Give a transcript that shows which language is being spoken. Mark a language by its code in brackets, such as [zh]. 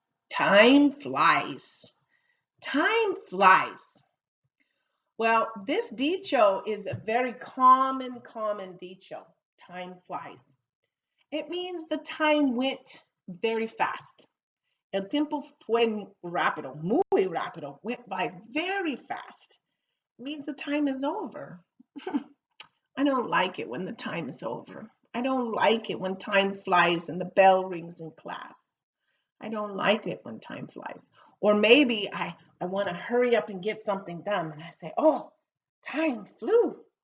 [en] Time flies. Time flies. Well, this dicho is a very common dicho. Time flies. It means the time went very fast. [es] El tiempo fue rápido, muy rápido, [en] went by very fast. It means the time is over. I don't like it when the time is over. I don't like it when time flies and the bell rings in class. I don't like it when time flies. Or maybe I want to hurry up and get something done and I say, oh, time flew.